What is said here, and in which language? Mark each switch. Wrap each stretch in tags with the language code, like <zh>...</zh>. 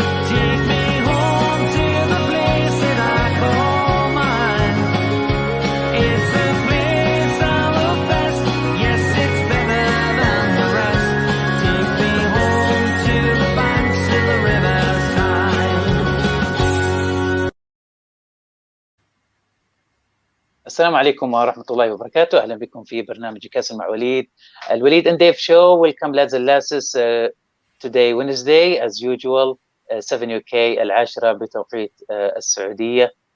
<en>Take me home to the place that I call mine. It's a place I'm the best, yes, it's better than the rest. Take me home to the banks of the River Tyne.</en> <ar>السلام عليكم ورحمة الله وبركاته. أهلا بكم في برنامج نيوكاسل مع وليد.</ar> <en>الوليد and Dave show. Welcome lads and lasses. Today Wednesday as usual 7 UK 10</en> <ar>بتوقيت السعودية.</ar>